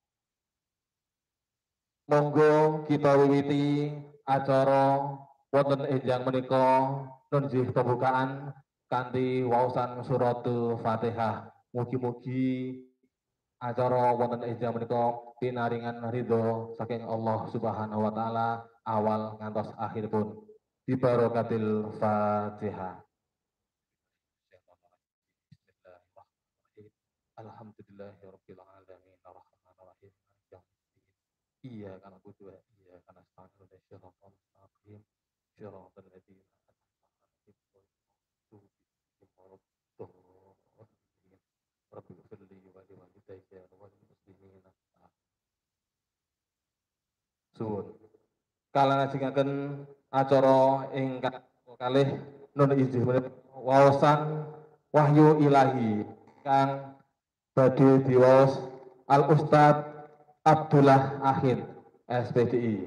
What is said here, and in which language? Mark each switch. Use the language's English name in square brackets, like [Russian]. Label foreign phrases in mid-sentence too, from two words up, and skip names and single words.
[Javanese] Monggo kita wiwiti acara wonten enjang menika nunjuh pembukaan kanthi waosan surat Fatihah. Mugi-mugi acara wonten enjang menika pinaringan ridho saking Allah [Arabic] سبحانه وتعالى [Javanese] awal ngantos akhiripun. [Arabic] ببركة الفاتحة. الحمد لله رب العالمين الرحمن الرحيم. إياك نعبد وإياك نستعين اهدنا الصراط المستقيم صراط الذين أنعمت عليهم رب اغفر لي ولوالدي وللمسلمين. [Javanese] Suwun. Kalangajengaken acara ingkang kalih nun injih waosan wahyu ilahi kang badhe diwaos Al Ustad Abdullah Akhir SPDI.